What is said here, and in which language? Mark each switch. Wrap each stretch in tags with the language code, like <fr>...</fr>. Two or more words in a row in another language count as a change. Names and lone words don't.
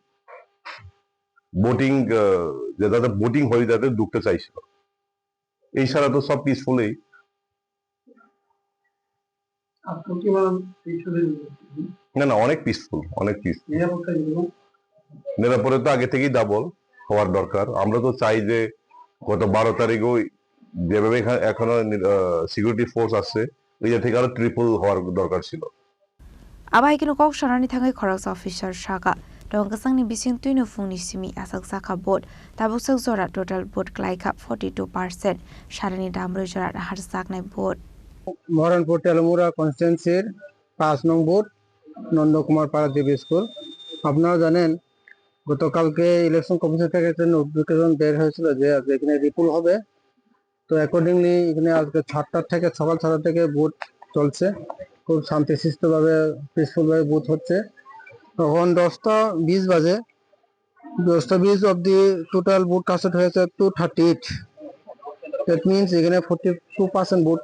<bn>ভোটিং যে যাতে ভোটিং হয়ে যাতে ঢুকতে চাইছিল এই সারা তো সব পিসফুলি না না অনেক পিসফুল অনেক পিসফুল নিরাপত্তা তো আগে থেকেই ডাবল হওয়ার দরকার আমরা তো চাই যে গত 12 তারিখও যেভাবে এখনো</bn> <en>security force</en> <bn>আছে ওই থেকে আরো ট্রিপল হওয়ার দরকার ছিল</bn> <trp>আবাই কিনো কক সনানি থাঙ্গাই খরং অফিসার শাখা Dongkasangni bising tuino Phungni Simi Yachakjakha board tabuksak jora</trp> <en>total board</en> <trp>klaika 42% sharani damroi jora Naharjakha board</trp> <bn>Maharanipur Teliamura constituency 5 নং board Nandakumar para JB school আপনারা জানেন গতকালকে</bn> <en>election commission</en> <bn>থেকে একটা নোটিফিকেশন বের হয়েছিল যে এখানে রিপোল হবে তো অ্যাকর্ডিংলি এখানে আজকে 6টা থেকে সকাল 6টা থেকে ভোট চলছে খুব শান্তিশিষ্টভাবে পিসফুলভাবে ভোট হচ্ছে তখন 10:20 বাজে 10:20</bn> <en>of the total vote casted</en> <bn>হয়েছে 238</bn> <en>that means</en> <bn>এখানে 42% ভোট</bn>